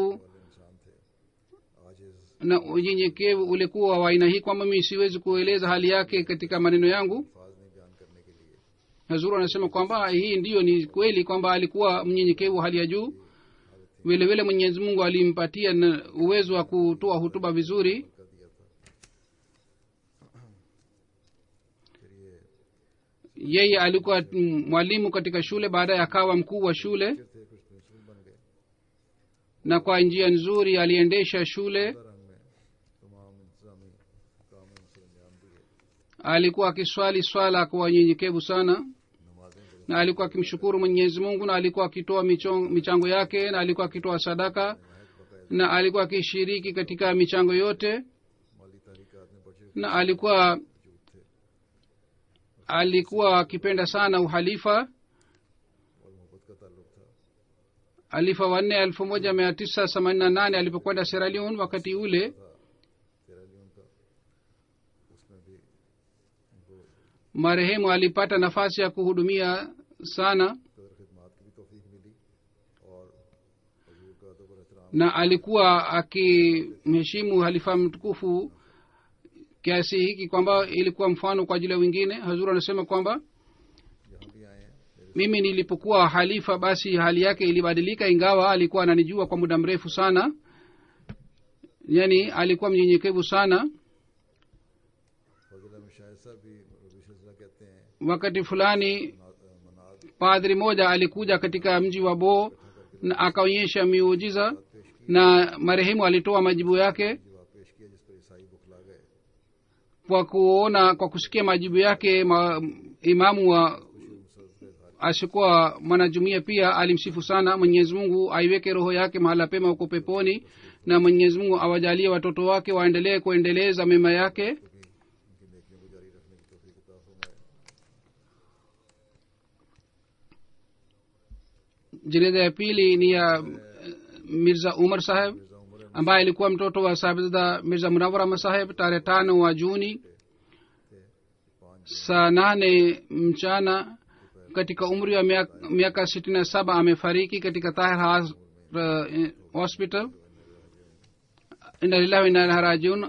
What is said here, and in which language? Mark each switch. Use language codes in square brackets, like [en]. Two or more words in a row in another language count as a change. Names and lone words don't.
[ur] والے انسان تھے۔ عاجز [sw] na unyenyekevu ulikuwa wa aina hii kwamba mimi siwezi kueleza hali yake katika maneno yangu. [ur] الفاظ نہیں بیان کرنے کے لیے. [sw] Hazuru anasema kwamba hii ndiyo ni kweli kwamba alikuwa mnyenyekevu hali ya juu. Vile vile Mwenyezi Mungu alimpatia uwezo wa kutoa hutuba vizuri. [ur] کر دیا تھا۔ پھر یہ [sw] Yeye alikuwa mwalimu katika shule, baadaye akawa mkuu wa shule, [ur] تھے کچھ پرنسپل بن گئے. [sw] na kwa njia nzuri aliendesha shule. [ur] رنگ میں تمام انتظامی کام میں سرانجام دیے. [sw] Alikuwa akiswali swala kwa unyenyekevu sana, [ur] نمازیں بڑے [sw] na alikuwa akimshukuru Mwenyezi Mungu, na alikuwa akitoa michango yake, na alikuwa akitoa sadaka, na alikuwa akishiriki katika michango yote, [ur] مالی تحریکات میں بڑھے [sw] na alikuwa akipenda sana uhalifa. [ur] اور محبت کا تعلق تھا. [sw] Alifa wa 4 1988 alipokwenda Sierra Leone. Wakati ule [ur] تیرا لیون کا اس میں بھی ان کو [sw] marehemu alipata nafasi ya kuhudumia sana, [ur] قدر خدمات کی بھی توفیق ملی اور حضور کا ادب اور احترام [sw] na alikuwa akimheshimu halifa mtukufu kiasi hiki kwamba ilikuwa mfano kwa ajili ya wengine. Hazur anasema kwamba [ur] یہاں بھی آئے ہیں۔ میرے [sw] mimi nilipokuwa halifa basi hali yake ilibadilika, ingawa alikuwa ananijua kwa muda mrefu sana. Yani alikuwa mnyenyekevu sana. [ur] فضل احمد شاہد صاحب بھی ربی سلسلہ کہتے ہیں. [sw] Wakati fulani [ur] मनाद [sw] padri moja alikuja katika mji wa Bo na akaonyesha miujiza, na marehemu alitoa majibu yake. [ur] جواب پیش کیا جس پر عیسائی بوکھلا گئے. [sw] Kwa kusikia majibu yake imamu wa asikuwa mwanajumuia pia alimsifu sana. Mwenyezi Mungu aiweke roho yake mahala pema huko peponi, na Mwenyezi Mungu awajalie watoto wake waendelee kuendeleza mema yake. [ur] ان کی نیکیوں کو جاری رکھنے کی توفیق عطا فرمائے. [sw] Jeneza ya pili ni ya Mirza Umar saheb [ur] मिर्जा उमर अहमद [sw] ambaye alikuwa mtoto wa Sahibzada Mirza Munawwar Ahmad saheb. Tarehe 5 wa Juni [ur] थे. 5 [sw] saa 8 mchana katika umri wa miaka 67 amefariki katika Tahir hospital. [ar] إنا لله وإنا إليه راجعون.